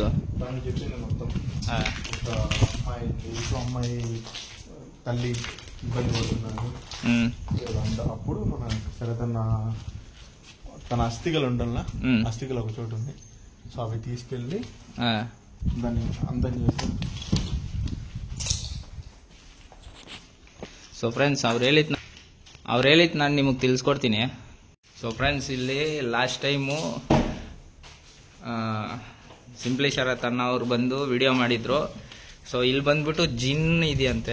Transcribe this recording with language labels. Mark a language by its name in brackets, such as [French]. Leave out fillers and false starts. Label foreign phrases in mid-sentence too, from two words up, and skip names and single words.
[Telugu] దానికి చెప్పింది మొత్తం. ఒక అమ్మాయి తల్లి ఇబ్బంది పడుతున్నారు. అప్పుడు మన సరే తన అస్థికలు ఉండాల, అస్థికలు ఒక చోటు ఉంది. సో అవి తీసుకెళ్ళి దాన్ని అందం చేసి. [English] so friends, [Kannada] ಅವ್ರು ಹೇಳಿದ್ದು ನಾನು ನಿಮಗೆ ತಿಳಿಸ್ಕೊಡ್ತೀನಿ. [English] so friends, [Kannada] ಇಲ್ಲಿ [English] last time [Kannada] ಸಿಂಪ್ಲಿ ಶರತ್ ಅಣ್ಣ ಅವ್ರು ಬಂದು ವಿಡಿಯೋ ಮಾಡಿದ್ರು. ಸೊ ಇಲ್ಲಿ ಬಂದ್ಬಿಟ್ಟು ಜಿನ್ ಇದೆಯಂತೆ.